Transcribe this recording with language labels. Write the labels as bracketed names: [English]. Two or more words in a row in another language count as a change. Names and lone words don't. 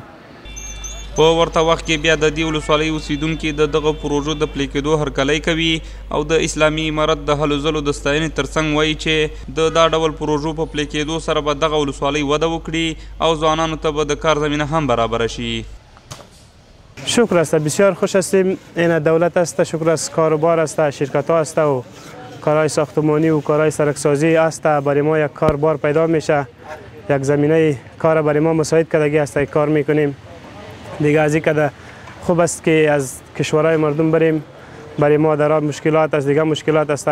[Pashto] په ورته وخت کې بیا د دې ولسوالۍ اوسیدونکي د دغه پروژو د پلي کېدو هرکلی کوي او د اسلامي امارت د هلو ځلو د ستاینې ترڅنګ وایي چې د دا ډول پروژو په پلي کېدو سره به دغه ولسوالۍ وده وکړي او ځوانانو ته به د کار زمینه هم برابره شي. [Persian] شکر است، بسیار خوش هستیم. این دولت است، شکر است، کاروبار است، شرکت ها است و کارهای ساختمانی و کارهای سرکسازی است. برای ما یک کاربار پیدا میشه، یک زمینه کار برای ما مساعد کردگی است، کار میکنیم دیگه. از این که خوب است که از کشورهای مردم بریم، برای ما در مشکلات است، دیگه مشکلات است.